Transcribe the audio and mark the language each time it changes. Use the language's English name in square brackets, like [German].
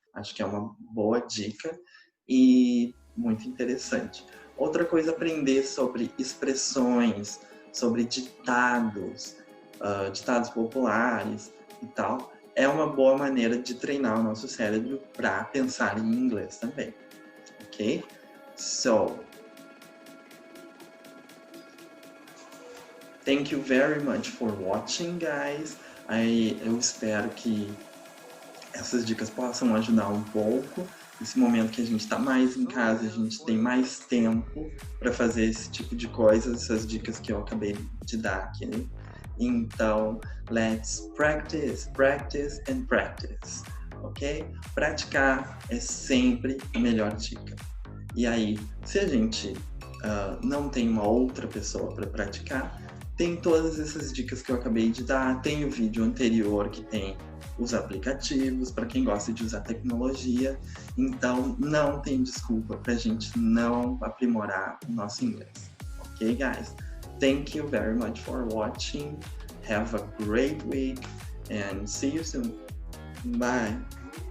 [Portuguese] Acho que é uma boa dica e muito interessante. Outra coisa, aprender sobre expressões, sobre ditados, ditados populares e tal. É uma boa maneira de treinar o nosso cérebro para pensar em inglês também, ok? [English] So, thank you very much for watching, guys. [Portuguese] Eu espero que essas dicas possam ajudar um pouco. Nesse momento que a gente está mais em casa, a gente tem mais tempo para fazer esse tipo de coisa, essas dicas que eu acabei de dar aqui, né? [English] Então, let's practice, practice and practice, ok? [Portuguese] Praticar é sempre a melhor dica. E aí, se a gente não tem uma outra pessoa para praticar, tem todas essas dicas que eu acabei de dar, tem o vídeo anterior que tem os aplicativos para quem gosta de usar tecnologia, então não tem desculpa para a gente não aprimorar o nosso inglês, ok, guys? [English] Thank you very much for watching. Have a great week and see you soon. Bye.